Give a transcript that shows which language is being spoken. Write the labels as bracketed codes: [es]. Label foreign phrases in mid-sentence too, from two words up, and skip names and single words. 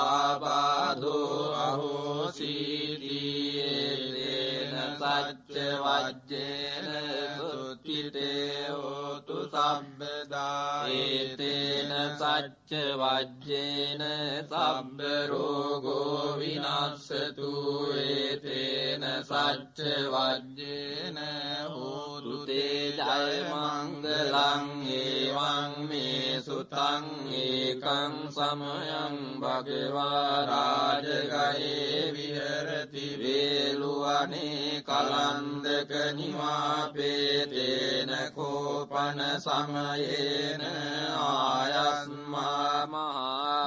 [pi] ආබාධෝ අහෝසීතියේන සච්ච වජ්ජේන සුත්තිතේ හෝතු සම්බදා ඒතේන සච්ච වජ්ජේන සබ්බ රෝගෝ විනාශතු ඒතේන සච්ච වජ්ජේන හෝතු තේ ජය මංගලං ඒවං මේ සුතං ඒකං සමයං භගවා රාජගයේ විහෙරති වේලුවනේ කලන්දක නිවාපේතේන කෝපන සමයේන ආයස්මා මහා